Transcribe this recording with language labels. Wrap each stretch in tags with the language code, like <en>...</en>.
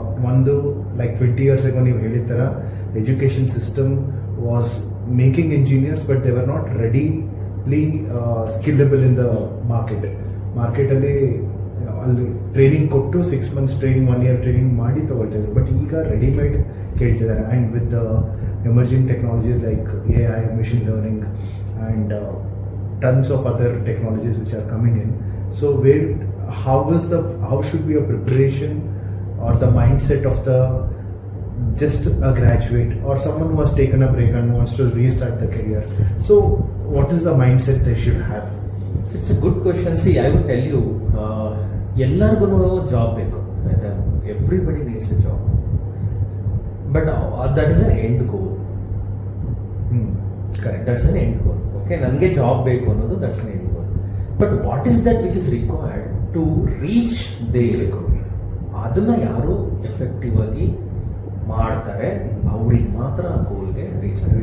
<en>ಒಂದು like 20 years ago</en> <kn>ನೀವು ಹೇಳಿದ ಥರ</kn> <en>education system was making engineers but they were not readily skillable in the</en> <kn>ಮಾರ್ಕೆಟಲ್ಲಿ ಅಲ್ಲಿ ಟ್ರೈನಿಂಗ್ ಕೊಟ್ಟು 6 months ಟ್ರೈನಿಂಗ್ 1 year ಟ್ರೈನಿಂಗ್ ಮಾಡಿ ತಗೊಳ್ತಿದ್ರು. ಬಟ್ ಈಗ ರೆಡಿಮೇಡ್ ಕೇಳ್ತಿದ್ದಾರೆ.</kn> <en>And with the emerging technologies like AI, machine learning and tons of other technologies which are coming in. So how should be a preparation or the mindset of the just a graduate or someone who has taken a break and wants to restart the career? So what is the mindset they should have? So it's a good question. See, I would tell you,</en> <kn>ಎಲ್ಲರಿಗೂ job ಬೇಕು, ಆಯ್ತಾ?</kn> <en>Everybody needs a job, but that is an end goal. Correct. That's an end goal. Okay,</en> <kn>ನನಗೆ job ಬೇಕು ಅನ್ನೋದು</kn> <en>That's an end goal. But what is that which is required to reach their goal?</en> <kn>ಅದನ್ನ ಯಾರು effective ಆಗಿ ಮಾಡ್ತಾರೆ ಅವ್ರಿಗೆ ಮಾತ್ರ ಆ ಗೋಲ್ಗೆ ರೀಚ್</kn>